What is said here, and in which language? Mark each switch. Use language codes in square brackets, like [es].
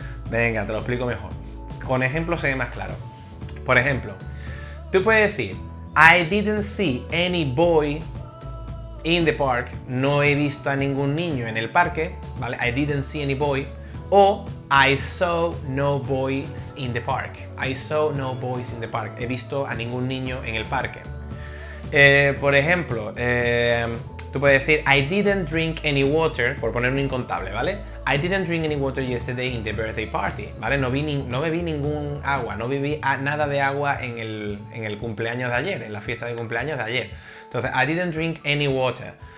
[es] Venga, te lo explico mejor. Con ejemplos se ve más claro. Por ejemplo, tú puedes decir [en] I didn't see any boy in the park. [es] No he visto a ningún niño en el parque, ¿vale? [en] I didn't see any boy. O I saw no boys in the park. I saw no boys in the park. [es] He visto a ningún niño en el parque. Por ejemplo, tú puedes decir [en] I didn't drink any water, [es] por poner un incontable, ¿vale? [en] I didn't drink any water yesterday in the birthday party, ¿vale? [es] No bebí ningún agua, no bebí nada de agua en el cumpleaños de ayer, en la fiesta de cumpleaños de ayer. [en] Entonces, I didn't drink any water.